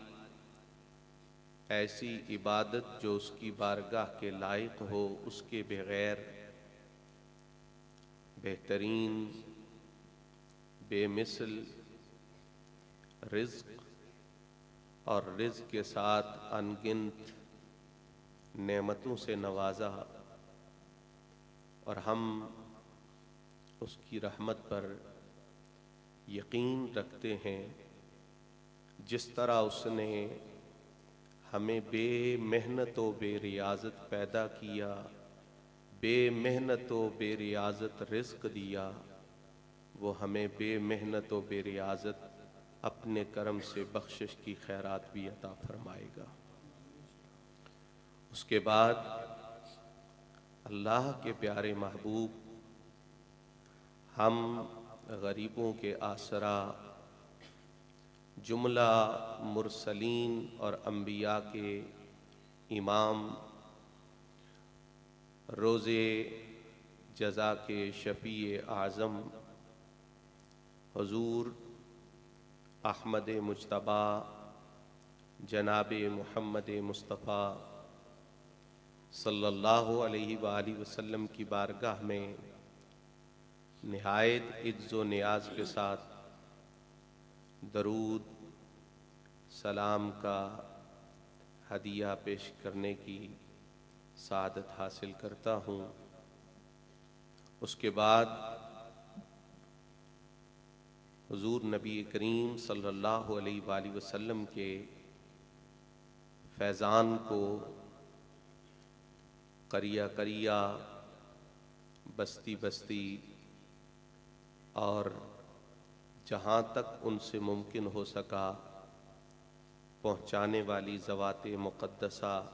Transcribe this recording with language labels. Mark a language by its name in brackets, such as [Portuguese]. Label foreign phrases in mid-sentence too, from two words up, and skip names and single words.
[Urdu] ایسی عبادت جو اس کی بارگاہ کے لائق ہو اس کے بغیر بہترین بےمثال رزق اور رزق کے ساتھ ان گنت نعمتوں سے نوازا، اور ہم اس کی رحمت پر یقین رکھتے ہیں. جس طرح اس نے ہمیں بےمحنت و بےریاضت پیدا کیا, بےمحنت و بےریاضت رزق دیا، وہ ہمیں بےمحنت و بےریاضت اپنے کرم سے بخشش کی خیرات بھی عطا فرمائے گا. اس کے بعد اللہ کے پیارے محبوب ہم غریبوں کے آسرا، جملہ مرسلین اور انبیا کے امام, روزِ جزا کے شفیعِ اعظم حضور احمد مجتبیٰ جناب محمد مصطفیٰ [Arabic] صلى الله عليه وسلم [Urdu] کی بارگاہ میں نہایت عز و نیاز کے ساتھ درود سلام کا ہدیہ پیش کرنے کی سعادت حاصل کرتا ہوں. اس کے بعد حضور نبی کریم [Arabic] صلى الله عليه وسلم [Urdu] کے فیضان کو قریہ قریہ، بستی بستی اور جہاں تک ان سے ممکن ہو سکا پہنچانے والی ذوات مقدسہ